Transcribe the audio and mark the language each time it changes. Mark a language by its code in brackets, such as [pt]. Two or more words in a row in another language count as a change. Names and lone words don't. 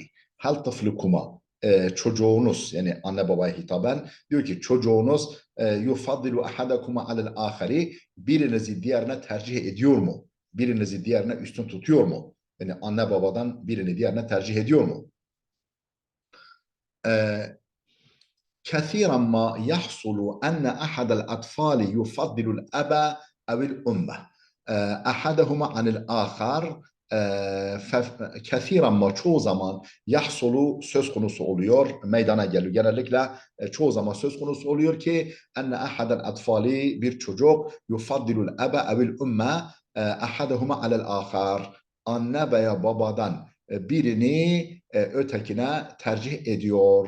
[ar] هل طفلكما. [tr] Çocuğunuz yani anne babaya hitaben diyor ki çocuğunuz [ar] يفضل أحدكما على الآخر, [tr] birinizi diğerine tercih ediyor mu? Birinizi diğerine üstün tutuyor mu? Yani anne babadan birini diğerine tercih ediyor mu? [ar] كثيرا ما يحصل أن أحد الأطفال يفضل الأب أو الأم أحدهما عن الآخر. كثيرا ما [tr] çoğu zaman yahsulu söz konusu oluyor, meydana geliyor. Genellikle çoğu zaman söz konusu oluyor ki [ar] أن أحد الأطفال, [tr] bir çocuk [ar] يفضل الأب أو الأم أحدهما على الآخر, [tr] anne veya babadan birini ötekine tercih ediyor.